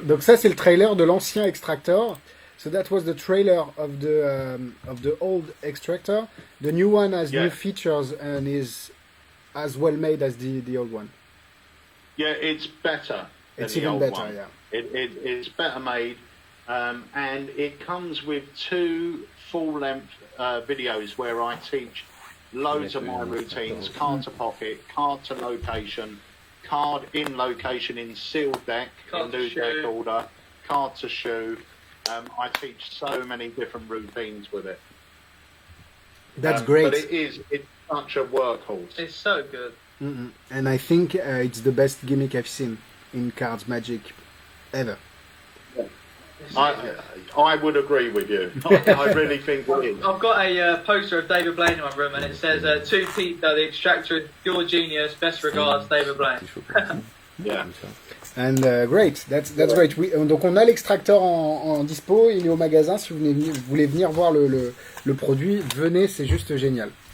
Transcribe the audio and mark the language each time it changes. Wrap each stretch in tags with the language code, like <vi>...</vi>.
<fr>Donc ça c'est le trailer de l'ancien Extractor.</fr> <en>So that was the trailer of the old Extractor. The new one has new features and is as well made as the old one. Yeah, it's better. It's than the even old better, one. yeah. It's better made, and it comes with 2 full-length videos where I teach loads of my routines: card to pocket, card to location, card in location in sealed deck, in new deck order, card to shoe. I teach so many different routines with it. That's great. But it's such a workhorse. It's so good. And I think it's the best gimmick I've seen in Cards Magic ever. I would agree with you. I really think it is. I've got a poster of David Blaine in my room, and it says, "To Peter, the Extractor, your genius, best regards, David Blaine." Yeah. And great, that's great.</en> <fr>Donc on a l'extracteur en dispo, il est au magasin. Si vous voulez venir voir le produit, venez, c'est juste génial.</fr>